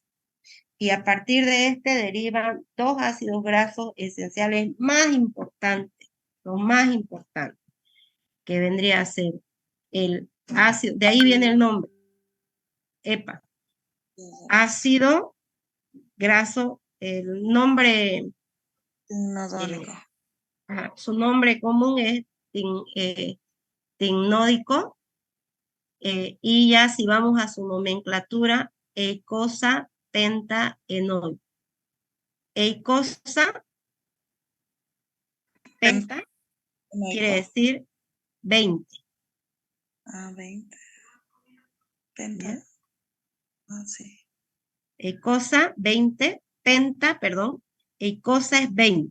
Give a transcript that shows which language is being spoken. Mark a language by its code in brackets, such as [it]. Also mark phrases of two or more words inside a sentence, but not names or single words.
[es] Y a partir de este derivan 2 ácidos grasos esenciales más importantes, los más importantes, que vendría a ser el ácido, de ahí viene el nombre, EPA, ácido graso, el nombre, su nombre común es tignódico, y ya si vamos a su nomenclatura, eicosa pentaenoico. Eicosa penta quiere decir 20. 20. Penta. Sí. Eicosa 20, penta, perdón, eicosa es 20.